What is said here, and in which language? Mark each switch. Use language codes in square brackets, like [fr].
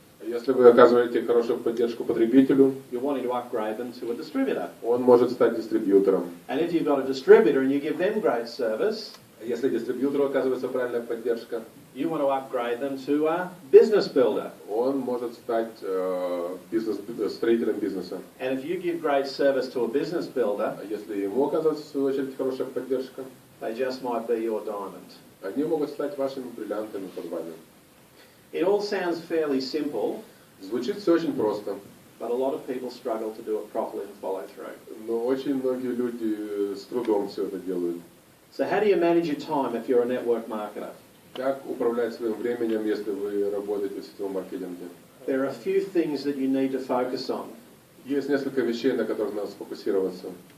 [ru] Если вы оказываете хорошую поддержку потребителю, [en] you're wanting to upgrade them to a distributor. [ru] он может стать дистрибьютором. [en] And if you've got a distributor and you give them great service, [ru] Если дистрибьютору оказывается правильная поддержка, [en] you want to upgrade them to a business builder. [ru] он может стать строителем бизнеса. [en] And if you give great service to a business builder, [ru] А если ему оказывается, в свою очередь, хорошая поддержка, [en] they just might be your diamond. [ru] они могут стать вашими бриллиантами под вами. [en] It all sounds fairly simple, [ru] Звучит все очень просто. [en] but a lot of people struggle to do it properly and follow through. [ru] Но очень многие люди с трудом все это делают. [en] So how do you manage your time if you're a network marketer? [ru] Как управлять своим временем, если вы работаете в сетевом маркетинге? [en] There are a few things that you need to focus on. [ru] Есть несколько вещей, на которых надо сфокусироваться.